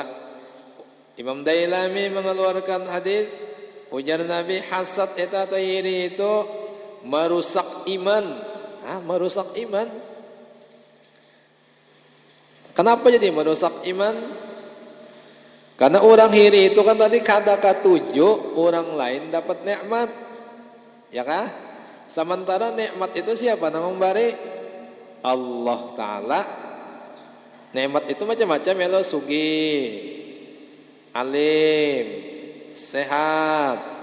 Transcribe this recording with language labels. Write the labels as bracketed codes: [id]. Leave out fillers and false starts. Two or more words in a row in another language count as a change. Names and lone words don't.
[id] Imam Dailami mengeluarkan hadis, ujar Nabi, hasad itu atau iri itu merusak iman. Merusak iman. Kenapa jadi merusak iman? [bjn] Karena orang iri itu kan tadi kada katuju orang lain dapat nikmat, ya kah? [id] Sementara nikmat itu siapa nang memberi? Allah Ta'ala. Nikmat itu macam-macam ya lo, sugih, alim, sehat.